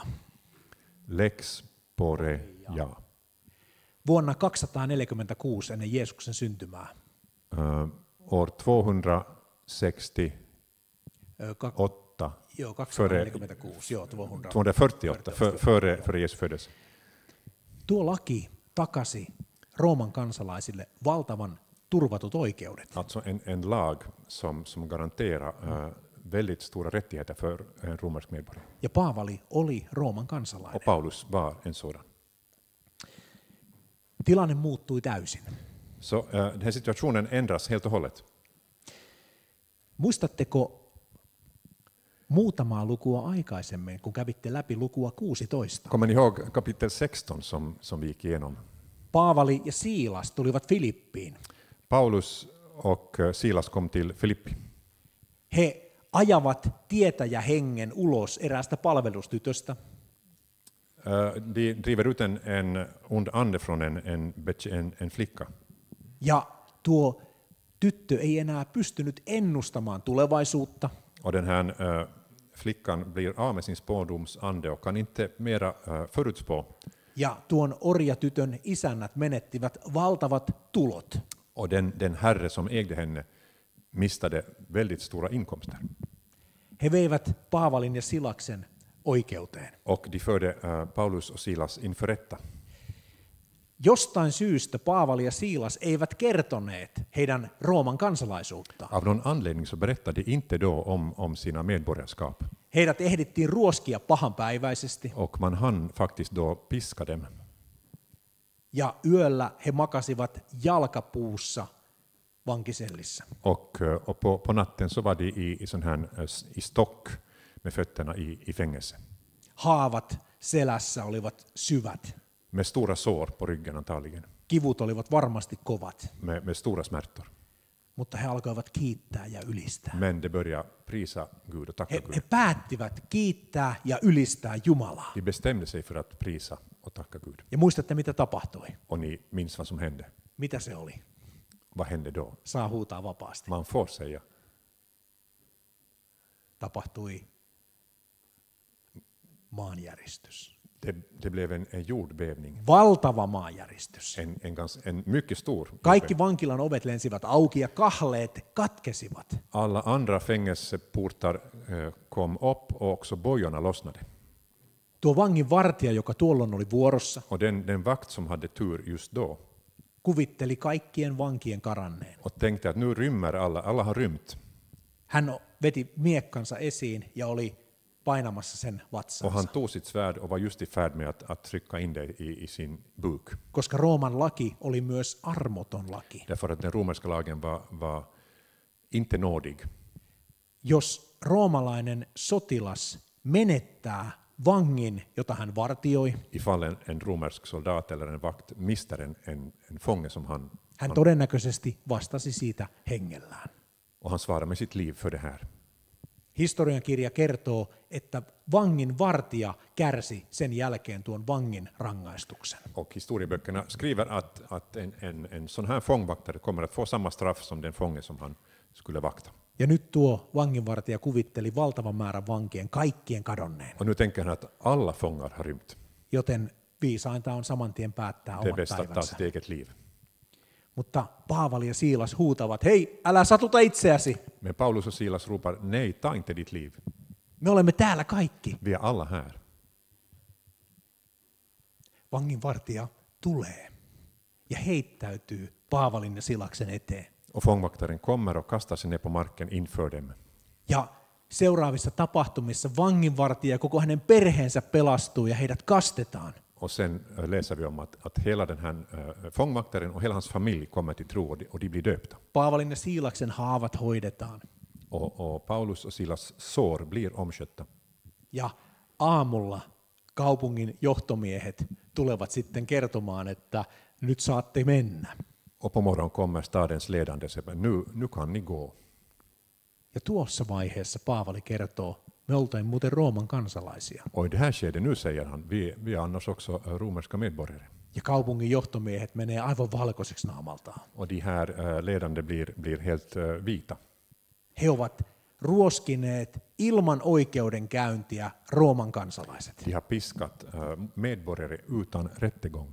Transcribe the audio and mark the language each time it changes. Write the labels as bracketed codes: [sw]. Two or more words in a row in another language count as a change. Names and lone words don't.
[fi] Lex Poreia. Vuonna 246 ennen Jeesuksen syntymää. [sv] År 268 [fi] Joo, 246, joo, [sv] 248 före Jesus födelse. [fi] Tuo laki takasi Rooman kansalaisille valtavan turvatut oikeudet. [sv] Alltså en lag som garanterar väldigt stora rättigheter för en romersk medborgare. [fi] Ja Paavali oli Rooman kansalainen. [sv] Och Paulus var en sådan. [fi] Tilanne muuttui täysin. [sv] Så den här situationen ändras helt och hållet. [fi] Muistatteko muutamaa lukua aikaisemmin, kun kävitte läpi lukua 16? [sv] Kommer ni ihåg kapitel 16 som vi gick igenom? [fi] Paavali ja Siilas tulivat Filippiin. [sv] Paulus och Silas kom till Filippi. [fi] He ajavat tietäjä hengen ulos eräästä palvelustytöstä. [sv] De driver ut en ond ande från en flicka. [fi] Ja tuo tyttö ei enää pystynyt ennustamaan tulevaisuutta. [sv] Och den här flickan blir av med sin spådomsande och kan inte mera förutspå. [fi] Ja tuon orjatytön isännät menettivät valtavat tulot. [sv] Och den herre som ägde henne mistade väldigt stora inkomster. [fi] He veivät Paavalin ja Silaksen oikeuteen. [sv] Och de förde Paulus och Silas inför rätta. [fi] Jostain syystä Paavali ja Siilas eivät kertoneet heidän Rooman kansalaisuutta. [sv] Av någon anledning så berättade de inte då om sina medborgarskap. [fi] Heidät ehdittiin ruoskia pahanpäiväisesti. [sv] Och man hann faktiskt då piska dem. [fi] Ja yöllä he makasivat jalkapuussa vankisellissä. [sv] Och på natten så var de i sån här i stock med fötterna i fängelse. [fi] Haavat selässä olivat syvät. [sv] med stora sår på ryggen antagligen, [fi] Kivut olivat varmasti kovat, [sv] med stora smärtor. [fi] mutta he alkoivat kiittää ja ylistää. [sv] Men de börjar prisa Gud och tacka [fi] He [sv] Gud. [fi] päättivät kiittää ja ylistää Jumalaa. [sv] De bestämde sig för att prisa och tacka Gud. [fi] Ja muistatte, mitä tapahtui? [sv] Och ni minns vad som hände. [fi] Mitä se oli? [sv] Vad hände då? [fi] Saa huutaa vapaasti. [sv] Man får säga, [fi] Tapahtui maanjäristys. [sv] det blev en jordbävning. [fi] Valtava maanjäristys. [sv] En mycket stor. [fi] Kaikki vankilan ovet lensivät auki ja kahleet katkesivat. [sv] Alla andra fängelseportar kom upp och också bojorna lossnade. [fi] Tuo vangin vartija, joka tuolloin oli vuorossa, [sv] Och den vakt som hade tur just då [fi] kuvitteli kaikkien vankien karanneen. [sv] och tänkte att nu rymmer alla har rymt. [fi] Hän veti miekkansa esiin ja oli painamassa sen [sv] Och [fi] vatsaansa. [sv] han tog sitt svärd och var just i färd med att trycka in det i sin buk. [fi] Koska Rooman laki oli myös armoton laki. [sv] Därför att den romerska lagen var inte nådig. [fi] Jos roomalainen sotilas menettää vangin, jota hän vartioi, [sv] Ifall en romersk soldat eller en vakt mister en fånge som [fi] hän todennäköisesti vastasi siitä hengellään. [sv] och han svarar med sitt liv för det här. [fi] Historiankirja kertoo, että vangin vartija kärsi sen jälkeen tuon vangin rangaistuksen. [sv] Och historieböckerna skriver att en sån här fångvaktare kommer att få samma straff som den fånge som han skulle vakta. [fi] Ja nyt tuo vanginvartija kuvitteli valtavan määrän vankien kaikkien kadonneen. [sv] Och nu tänker han att alla fångar har rymt. [fi] Joten viisainta on saman tien päättää [sv] Det är [fi] omat [sv] bäst att ta [fi] päivänsä. [sv] sitt eget liv. [fi] Mutta Paavali ja Siilas huutavat, hei, älä satuta itseäsi. [sv] Men Paulus och Silas ropar, nej, ta inte ditt liv. [fi] Me olemme täällä kaikki. [sv] Vi är alla här. [fi] Vanginvartija tulee ja heittäytyy Paavalin ja Silaksen eteen. [sv] Och fångvaktaren kommer och kastar sig ner på marken inför dem. [fi] Ja seuraavissa tapahtumissa vanginvartija ja koko hänen perheensä pelastuu ja heidät kastetaan. [sv] Och sen läser vi om att hela den här fångvaktaren och hela hans familj kommer till tro och de blir döpta. [fi] Paavalin ja Siilaksen haavat hoidetaan. [sv] Och Paulus och Silas sår blir omskötta. [fi] Ja aamulla kaupungin johtomiehet tulevat sitten kertomaan, että nyt saatte mennä. [sv] Och på morgonen kommer stadens ledande och säger, nu kan ni gå. [fi] Ja tuossa vaiheessa Paavali kertoo, me oltiin muuten Rooman kansalaisia. [sv] Och i det här skedet nu säger han, vi är annars också romerska medborgare. [fi] Ja kaupungin johtomiehet menee aivan valkoiseksi naamaltaan. [sv] Och de här ledande blir helt vita. [fi] He ovat ruoskineet ilman oikeudenkäyntiä Rooman kansalaiset, [sv] De har piskat medborgare utan rättegång